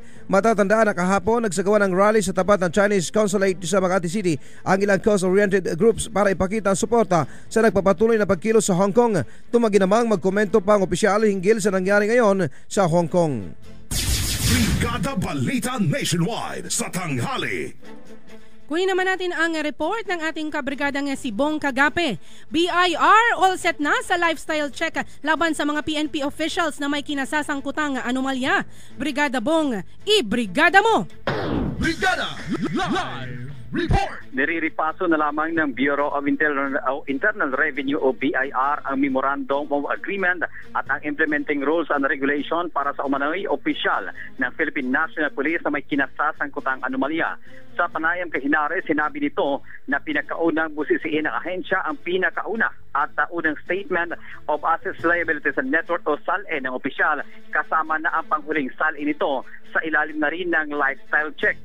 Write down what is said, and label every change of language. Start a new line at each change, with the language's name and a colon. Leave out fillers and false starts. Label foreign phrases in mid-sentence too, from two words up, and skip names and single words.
Filipino: Matatandaan na kahapon nagsagawa ng rally sa tapat ng Chinese Consulate sa Makati City ang ilang
English: cause-oriented groups
Filipino: para ipakita ang suporta sa nagpapatuloy na pagkilos sa Hong Kong. Tumagi namang magkomento pa ang opisyal hinggil sa nangyari ngayon sa Hong Kong. Brigada Balita Nationwide sa tanghali. Kunin naman natin ang report ng ating kabrigadang si Bong Kagape. BIR
English: all set
Filipino: na sa
English: lifestyle check
Filipino: laban sa mga
English: PNP officials
Filipino: na may kinasasangkutang anomalya. Brigada Bong, i-brigada mo! Brigada Live Report! Niriripaso na lamang ng Bureau of Internal Revenue o BIR ang Memorandum of Agreement at ang
English: implementing rules and regulation
Filipino: para sa umano'y opisyal ng Philippine National Police na may kinasasangkutang anomalya. Sa panayam kay Henares, sinabi nito na pinakaunang busisiin ng ahensya ang pinakauna at unang Statement of Assets, Liabilities and Net Worth o SALE ng opisyal, kasama na ang panghuling SALE nito sa ilalim na rin ng
English: lifestyle check.